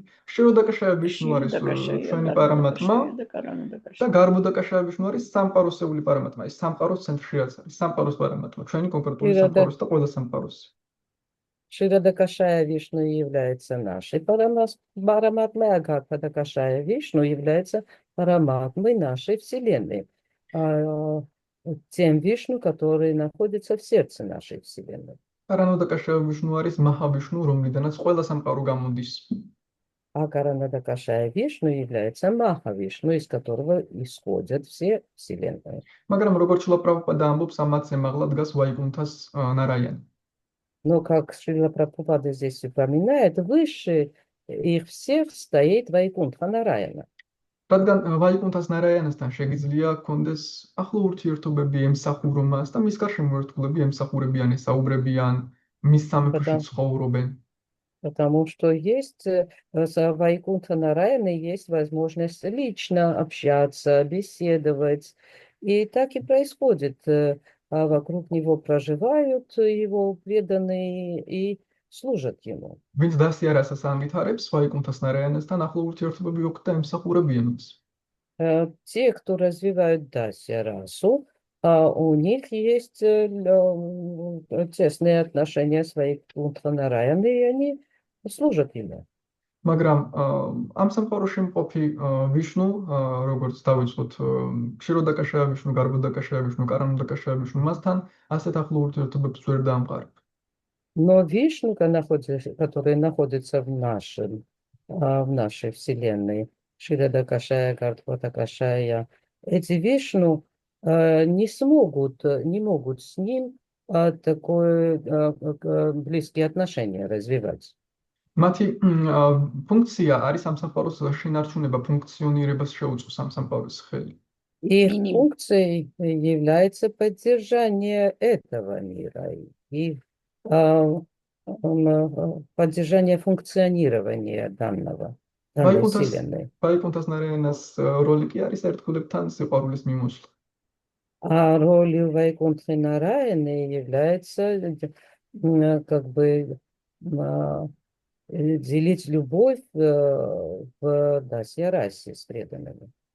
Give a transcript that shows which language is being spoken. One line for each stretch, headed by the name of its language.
Georgian: ქშიროდაკაშაია ვიშნუ არის ჩვენი პარამატმა და გარბუდაკაშაია ვიშნუ არის სამყაროსეული პარამატმა. ეს სამყაროს ცენტრშიაც არის, სამყაროს პარამატმა, ჩვენი კონკრეტული სამყაროს და ყველა სამყაროს.
Russian: Кширодакашая Вишну является нашей параматмой, а Гарбхудакашая Вишну является параматмой нашей Вселенной, тем Вишну, который находится в сердце нашей Вселенной.
Georgian: კარანოდაკაშაია ვიშნუ არის მაჰა ვიშნუ, რომლიდანაც ყველა სამყარო გამოდის.
Russian: А Каранадакашая Вишну является Маха Вишну, из которого исходят все Вселенные.
Georgian: მაგრამ როგორც შილა პრაბჰუპადა ამბობს, ამათ ზემაღლა დგას ვაიკუნთას ნარაიანი.
Russian: Но, как Шрила Прабхупада здесь упоминает, выше их всех стоит Вайкунтха Нараяна.
Georgian: რადგან ვაიკუნთას ნარაიანასთან შეგიძლია გქონდეს ახლო ურთიერთობები ემსახურო მას და მის გარშემო ერთგულები ემსახურებიან, ესაუბრებიან, მის სამეფოში ცხოვრობენ.
Russian: Потому что есть с Вайкунтха Нараяной есть возможность лично общаться, беседовать. И так и происходит. Вокруг него проживают его преданные и служат ему.
Georgian: ვინც დასიარასას ანგითარებს ვაიკუნთას ნარაიანასთან ახლო ურთიერთობები აქვს და ემსახურებიან მას.
Russian: Те, кто развивают дасья расу, у них есть тесные отношения с Вайкунтха Нараяной, и они служат ему.
Georgian: მაგრამ ამ სამყაროში მყოფი ვიშნუ, როგორც დავიწყოთ, ქშიროდაკაშაია ვიშნუ, გარბუდაკაშაია ვიშნუ, კარანოდაკაშაია ვიშნუ, მასთან ასეთ ახლო ურთიერთობებს ვერ დაამყარა.
Russian: Но Вишну, который находится в нашей Вселенной, Широдакашая, Гарбхудакашая, эти Вишну не могут с ним такое близкие отношения развивать.
Georgian: მათი ფუნქცია არის ამ სამყაროს შინარჩუნება, ფუნქციონირებას შეუწყოს ამ сампарოს ხელი.
Russian: Их функцией является поддержание этого мира и поддержание функционирования данной Вселенной.
Georgian: ვაიკუნთას ნარაიანას როლი კი არის ერთგულებთან სიყვარულის მიმოსვლა.
Russian: А ролью Вайкунтхи Нараяны является как бы делить любовь в Дасья расе с преданными.